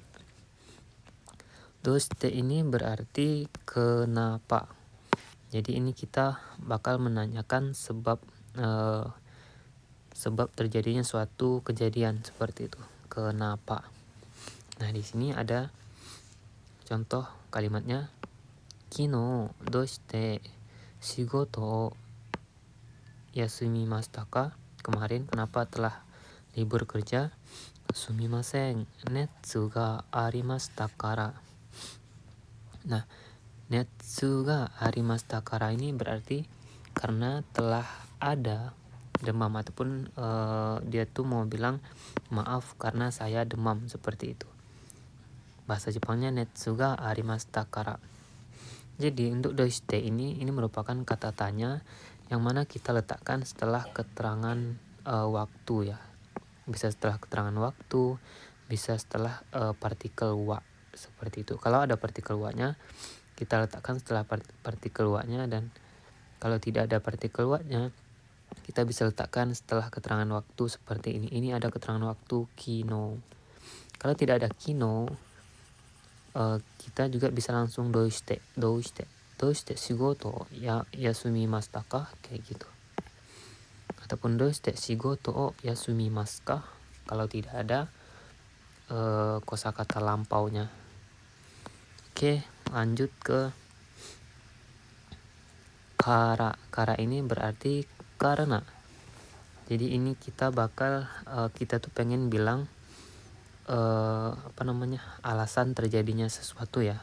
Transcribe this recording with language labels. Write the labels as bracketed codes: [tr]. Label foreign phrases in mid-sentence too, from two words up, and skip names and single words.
[id] Doushite ini berarti kenapa. Jadi ini kita bakal menanyakan sebab terjadinya suatu kejadian seperti itu. Kenapa? Nah, di sini ada contoh kalimatnya. [ja] 昨日どうして仕事を休みましたか? [id] Kemarin kenapa telah libur kerja? [ja] すみません、熱がありましたから. [id] Nah, [ja] 熱がありましたから [id] ini berarti karena telah ada demam, ataupun dia tuh mau bilang maaf karena saya demam, seperti itu. Bahasa Jepangnya [ja] 熱がありましたから. [id] Jadi untuk doshite ini merupakan kata tanya yang mana kita letakkan setelah keterangan waktu ya. Bisa setelah keterangan waktu, bisa setelah partikel wa, seperti itu. Kalau ada partikel wa-nya, kita letakkan setelah partikel wa-nya, dan kalau tidak ada partikel wa-nya, kita bisa letakkan setelah keterangan waktu seperti ini. Ini ada keterangan waktu kino. Kalau tidak ada kino, kita juga bisa langsung [ja] どうして仕事や休みましたか, [id] kayak gitu. Ataupun [ja] どうして仕事を休みますか [id] kalau tidak ada kosakata lampaunya. Oke, lanjut ke kara. Kara ini berarti karena. Jadi ini kita kita tuh pengen bilang alasan terjadinya sesuatu ya.